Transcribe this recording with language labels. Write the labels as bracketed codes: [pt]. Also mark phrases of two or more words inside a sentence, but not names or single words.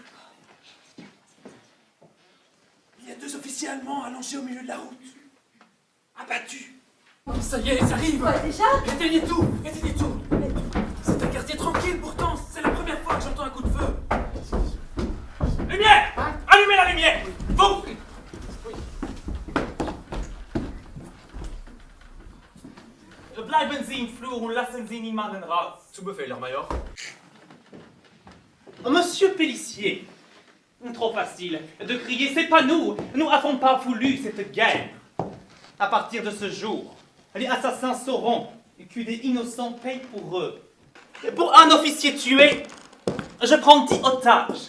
[fr] Il y a 2 officiers allemands allongés au milieu de la route. Abattus. Oh, ça y est, ils arrivent! Quoi, déjà? Éteignez tout! Éteignez tout! C'est un quartier tranquille pourtant! C'est la première fois que j'entends un coup de feu! Lumière! Allumez la lumière! Vous! [de] Bleiben Sie im Flur und lassen Sie niemanden raus. Zu Befehl, Herr Major. [fr] Monsieur Pélissier, trop facile de crier, c'est pas nous. Nous n'avons pas voulu cette guerre. À partir de ce jour, les assassins sauront que des innocents payent pour eux. Pour un officier tué, je prends 10 otages.